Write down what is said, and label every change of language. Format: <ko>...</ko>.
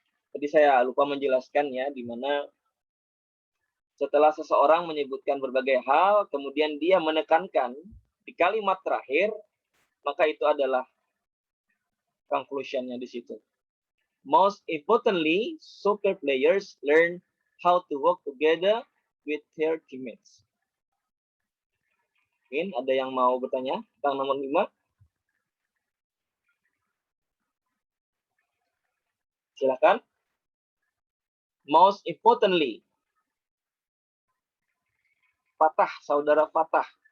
<id>Tadi saya lupa menjelaskan ya, di mana setelah seseorang menyebutkan berbagai hal, kemudian dia menekankan di kalimat terakhir, maka itu adalah conclusion-nya di situ.</id> <en>Most importantly, soccer players learn how to work together with their teammates.</en> <id>Mungkin ada yang mau bertanya tentang nomor 5? Silakan.</id> <en>Most importantly.</en> <id>Fatah, saudara Fatah.</id>